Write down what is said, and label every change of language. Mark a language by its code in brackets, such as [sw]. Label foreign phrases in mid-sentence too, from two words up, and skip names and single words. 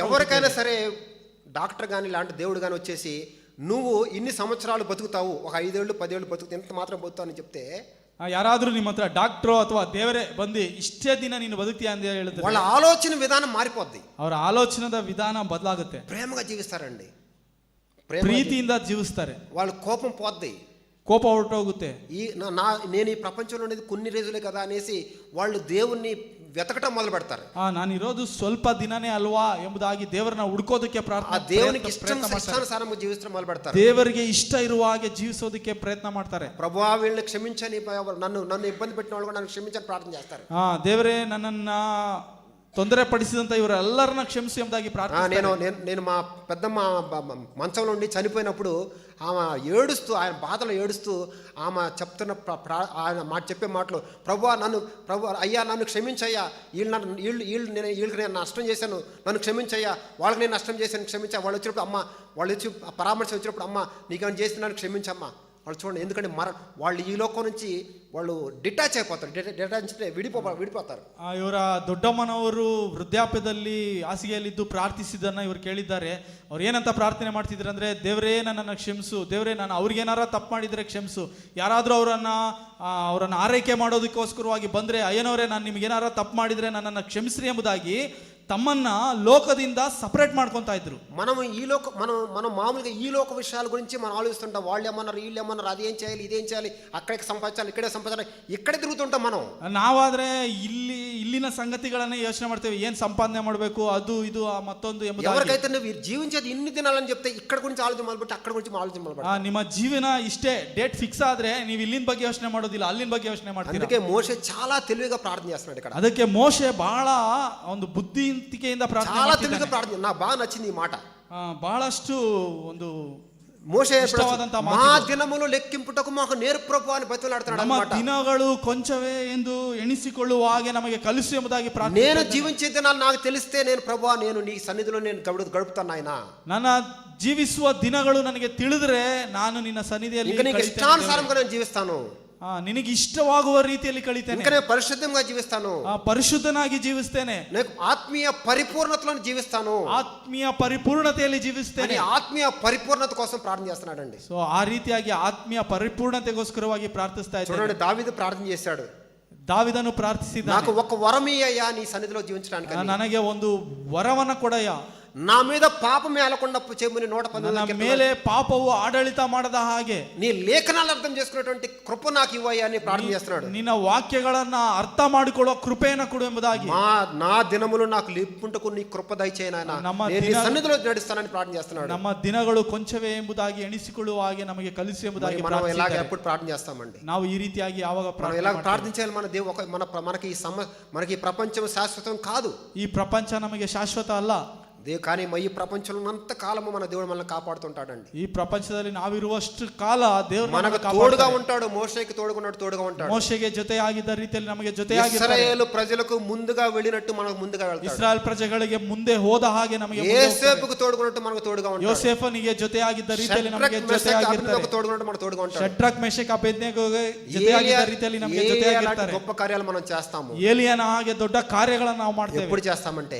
[te] ఎవరికైనా సరే డాక్టర్ కానీ ఇలాంటి దేవుడు కానీ వచ్చేసి నువ్వు ఇన్ని సంవత్సరాలు బతుకుతావు, ఒక 5 ఏళ్ళు 10 ఏళ్ళు బతుకుతావు, ఎంత మాత్రం బతుకుతావు అని చెప్తే, [kn] ಯಾರಾದ್ರೂ ನಿಮ್ಮ ಹತ್ರ ಡಾಕ್ಟ್ರು ಅಥವಾ ದೇವರೇ ಬಂದು ಇಷ್ಟೇ ದಿನ ನೀನು ಬದುಕ್ತೀಯ ಅಂತ ಹೇಳಿದ್ರೆ [te] వాళ్ళ ఆలోచన విధానం మారిపోద్ది. [kn] ಅವರ ಆಲೋಚನದ ವಿಧಾನ ಬದಲಾಗುತ್ತೆ. [te] ప్రేమగా జీవిస్తారండి, [kn] ಪ್ರೀತಿಯಿಂದ ಜೀವಿಸ್ತಾರೆ. [te] వాళ్ళ కోపం పోద్ది, [kn] ಕೋಪ ಹೊರಟೋಗುತ್ತೆ. [te] నేను ఈ ప్రపంచంలో ఉండేది కొన్ని రోజులే కదా అనేసి వాళ్ళు దేవుణ్ణి వెతకటం మొదలు పెడతారు. [kn] ನಾನು ಇರೋದು ಸ್ವಲ್ಪ ದಿನನೇ ಅಲ್ವಾ ಎಂಬುದಾಗಿ ದೇವರನ್ನ ಹುಡುಕೋದಕ್ಕೆ [te] దేవునికి ఇష్టానుసారంగా జీవించడం మొదలు పెడతారు. [kn] ದೇವರಿಗೆ ಇಷ್ಟ ಇರುವ ಹಾಗೆ ಜೀವಿಸೋದಕ್ಕೆ ಪ್ರಯತ್ನ ಮಾಡ್ತಾರೆ. [te] ప్రభువా వీళ్ళని క్షమించని, నన్ను ఇబ్బంది పెట్టిన వాళ్ళు కూడా నన్ను క్షమించని ప్రార్థన చేస్తారు. [kn] ದೇವರೇ ನನ್ನನ್ನ ತೊಂದರೆ ಪಡಿಸಿದಂತ ಇವರೆಲ್ಲರನ್ನ ಕ್ಷಮಿಸಿ ಎಂಬುದಾಗಿ ಪ್ರಾರ್ಥನೆ. [te] నేను మా పెద్దమ్మ మంచంలో ఉండి చనిపోయినప్పుడు ఆమె ఏడుస్తూ, ఆయన బాధలో ఏడుస్తూ ఆమె చెప్తున్న ఆయన చెప్పే మాటలు, ప్రభువా అయ్యా నన్ను క్షమించయ్యా, వీళ్ళకి నేను నష్టం చేశాను, నన్ను క్షమించయ్యా, వాళ్ళకి నేను నష్టం చేశాను, క్షమించా. వాళ్ళు వచ్చినప్పుడు అమ్మ, వాళ్ళు వచ్చి పరామర్శ వచ్చినప్పుడు, అమ్మ నీకేమైనా చేసి నన్ను క్షమించమ్మా, వాళ్ళు చూడండి, ఎందుకంటే వాళ్ళు ఈ లోకం నుంచి వాళ్ళు డిటాచ్ అయిపోతారు. డిటాచ్ అంటే విడిపోతారు. [kn] ಇವರ ದೊಡ್ಡಮ್ಮನವರು ವೃದ್ಧಾಪ್ಯದಲ್ಲಿ ಹಾಸಿಗೆಯಲ್ಲಿದ್ದು ಪ್ರಾರ್ಥಿಸಿದ್ದನ್ನ ಇವರು ಕೇಳಿದ್ದಾರೆ. ಅವ್ರು ಏನಂತ ಪ್ರಾರ್ಥನೆ ಮಾಡ್ತಿದ್ರು ಅಂದ್ರೆ, ದೇವರೇ ನನ್ನನ್ನು ಕ್ಷಮಿಸು, ದೇವರೇ ನಾನು ಅವ್ರಿಗೇನಾರ ತಪ್ಪು ಮಾಡಿದರೆ ಕ್ಷಮಿಸು, ಯಾರಾದರೂ ಅವರನ್ನು ಆರೈಕೆ ಮಾಡೋದಕ್ಕೋಸ್ಕರವಾಗಿ ಬಂದರೆ, ಅಯ್ಯನವರೇ ನಾನು ನಿಮ್ಗೇನಾರ ತಪ್ಪು ಮಾಡಿದರೆ ನನ್ನನ್ನು ಕ್ಷಮಿಸ್ರಿ ಎಂಬುದಾಗಿ ತಮ್ಮನ್ನ ಲೋಕದಿಂದ ಸಪರೇಟ್ ಮಾಡ್ಕೊತಾ ಇದ್ರು. [te] మనం మామూలుగా ఈ లోక విషయాల గురించి మనం ఆలోచిస్తుంటాం. వాళ్ళు ఏమన్నారు, వీళ్ళు ఏమన్నారు, అదేం చేయాలి, ఇదేం చేయాలి, అక్కడికి సంపాదించాలి, ఇక్కడే సంపాదించాలి, ఇక్కడే తిరుగుతుంటాం మనం. [kn] ನಾವಾದ್ರೆ ಇಲ್ಲಿನ ಸಂಗತಿಗಳನ್ನೇ ಯೋಚನೆ ಮಾಡ್ತೇವೆ, ಏನ್ ಸಂಪಾದನೆ ಮಾಡಬೇಕು, ಅದು ಇದು ಮತ್ತೊಂದು ಎಂಬುದಾಗಿ. [te] ఎవరికైతే నువ్వు జీవించేది ఇన్ని దినాలని చెప్తే ఇక్కడ గురించి ఆలోచన మొదలుపెట్టి అక్కడ గురించి ఆలోచన మొదలుపెట్టి, [kn] ನಿಮ್ಮ ಜೀವನ ಇಷ್ಟೇ [en] date fix [kn] ಆದ್ರೆ ನೀವು ಇಲ್ಲಿನ ಬಗ್ಗೆ ಯೋಚನೆ ಮಾಡೋದಿಲ್ಲ, ಅಲ್ಲಿನ ಬಗ್ಗೆ ಯೋಚನೆ ಮಾಡ್ತೀರಾ. [te] అందుకే మోషే చాలా తెలివిగా ప్రార్థన చేస్తున్నాడు ఇక్కడ. [kn] ಅದಕ್ಕೆ ಮೋಶೆ ಬಹಳ ಒಂದು ಬುದ್ಧಿವಂತಿಕೆಯಿಂದ ಪ್ರಾರ್ಥನೆ [te] చాలా [kn] ಮಾಡ್ತಿದ್ದಾನೆ. [te] తెలివిగా ప్రార్థన. నాకు బాగా నచ్చింది ఈ మాట. [kn] ಬಹಳಷ್ಟು ಒಂದು [te] మోషే [kn] ఇష్టವಾದಂತಹ [te] మా [kn] ಮಾತು. [te] దినములు లెక్కింపుటకు మాకు నేర్పు ప్రభు అని బతిలాడుతున్నాడు [kn] ನಮ್ಮ [te] అన్నమాట. [kn] ದಿನಗಳು ಕೊಂಚವೇ ಎಂದು ಎಣಿಸಿಕೊಳ್ಳುವ ಹಾಗೆ ನಮಗೆ ಕಲಿಸು ಎಂಬುದಾಗಿ [te] నేను [kn] ಪ್ರಾರ್ಥನೆ. [te] జీవించే దినాలు నాకు తెలిస్తే నేను ప్రభు నేను నీ సన్నిధిలో నేను గడుపుతాను ఆయన. [kn] ನನ್ನ ಜೀವಿಸುವ ದಿನಗಳು ನನಗೆ ತಿಳಿದ್ರೆ ನಾನು ನಿನ್ನ ಸನ್ನಿಧಿಯಲ್ಲಿ [te] ఇంకా నీకు [kn] ಕಳೀತೇನೆ [te] ఇష్టానుసారంగా నేను జీవిస్తాను. [kn] ನಿನಗೆ ಇಷ್ಟವಾಗುವ ರೀತಿಯಲ್ಲಿ ಕಳೀತೇನೆ. [te] ఇంకా నేను పరిశుద్ధంగా జీవిస్తాను. [kn] ಪರಿಶುದ್ಧನಾಗಿ ಜೀವಿಸ್ತೇನೆ. [te] నేను ఆత్మీయ పరిపూర్ణతలో జీవిస్తాను. [kn] ಆತ್ಮೀಯ ಪರಿಪೂರ್ಣತೆಯಲ್ಲಿ ಜೀವಿಸ್ತೇನೆ. [te] ఆత్మీయ పరిపూర్ణత కోసం ప్రార్థన చేస్తున్నాడండి. [kn] ಸೊ ಆ ರೀತಿಯಾಗಿ ಆತ್ಮೀಯ ಪರಿಪೂರ್ಣತೆಗೋಸ್ಕರವಾಗಿ ಪ್ರಾರ್ಥಿಸ್ತಾ ಇದ್ದಾನೆ. [te] చూడండి, దావీదు ప్రార్థన చేశాడు. [kn] ದಾವಿದನು ಪ್ರಾರ್ಥಿಸಿದ, [te] నాకు ఒక వరమీయ్యా నీ సన్నిధిలో జీవించడానికి. [kn] ನನಗೆ ಒಂದು ವರವನ್ನ ಕೊಡಯ್ಯ, [te] నా మీద పాపం ఏలకుండా చేయమని 119 [kn] ಮೇಲೆ ಪಾಪವು ಆಡಳಿತ ಮಾಡದ ಹಾಗೆ [te] నీ లేఖనాలు అర్థం చేసుకునేటువంటి కృప నాకు ఇవ్వయ్యా అని ప్రార్థన చేస్తున్నాడు. [kn] ನಿನ್ನ ವಾಕ್ಯಗಳನ್ನ ಅರ್ಥ ಮಾಡಿಕೊಳ್ಳುವ ಕೃಪೆಯನ್ನು ಕೊಡು ಎಂಬುದಾಗಿ. [te] నా దినములు నాకు లిప్పుంటకు నీ కృప దయచేయి నాయనా, నేను నీ సన్నిధిలో నడుస్తానని ప్రార్థన చేస్తున్నాడు. [kn] ನಮ್ಮ ದಿನಗಳು ಕೊಂಚವೇ ಎಂಬುದಾಗಿ ಎಣಿಸಿಕೊಳ್ಳುವ ಹಾಗೆ ನಮಗೆ ಕಲಿಸು ಎಂಬುದಾಗಿ [te] మనం ఎలాగ ఎప్పుడు ప్రార్థన చేస్తామండి? [kn] ನಾವು ಈ ರೀತಿಯಾಗಿ ಯಾವಾಗ [te] మనం ఎలా ప్రార్థించాలి? మన దేవుడు మనకి ఈ ప్రపంచం శాశ్వతం కాదు. [kn] ಈ ಪ್ರಪಂಚ ನಮಗೆ ಶಾಶ್ವತ ಅಲ್ಲ. [te] కానీ ఈ ప్రపంచంలో ఉన్నంత కాలము మన దేవుడు మనల్ని కాపాడుతుంటాడండి. [kn] ಈ ಪ್ರಪಂಚದಲ್ಲಿ ನಾವಿರುವಷ್ಟು ಕಾಲ ದೇವರು [te] మనకు తోడుగా ఉంటాడు. మోషేకి తోడుగా ఉంటాడు. [kn] ಮೋಶೆಗೆ ಜೊತೆಯಾಗಿದ್ದ ರೀತಿಯಲ್ಲಿ ನಮಗೆ ಜೊತೆಯಾಗಿರ್ತಾರೆ. [te] ఇశ్రాయేలు ప్రజలకు ముందుగా వెళ్ళినట్టు మనకు ముందుగా వెళ్తాడు. [kn] ಇಸ್ರಾಯೇಲ್ ಪ್ರಜೆಗಳಿಗೆ ಮುಂದೆ ಹೋದ ಹಾಗೆ ನಮಗೆ [te] యోసేపుకు తోడుగున్నట్టు మనకు తోడుగా ఉంటాడు. [kn] ಯೋಸೇಫನಿಗೆ ಜೊತೆಯಾಗಿದ್ದ ರೀತಿಯಲ್ಲಿ ನಮಗೆ ಜೊತೆಯಾಗಿರ್ತಾರೆ. [te] తోడుగున్నట్టు మనకు తోడుగా ఉంటాడు. [kn] ಶಡ್ರಕ್ ಮೆಷಕ್ ಅಬೇದ್ನೆಗೋಗೆ ಜೊತೆಯಾಗಿದ್ದ ರೀತಿಯಲ್ಲಿ ನಮಗೆ ಜೊತೆಯಾಗಿರ್ತಾರೆ. [te] గొప్ప కార్యాలు మనం చేస్తాము. [kn] ಏಲಿಯನ ಹಾಗೆ ದೊಡ್ಡ ಕಾರ್ಯಗಳನ್ನು ನಾವು ಮಾಡ್ತೇವೆ. [te] ఎప్పుడు చేస్తామంటే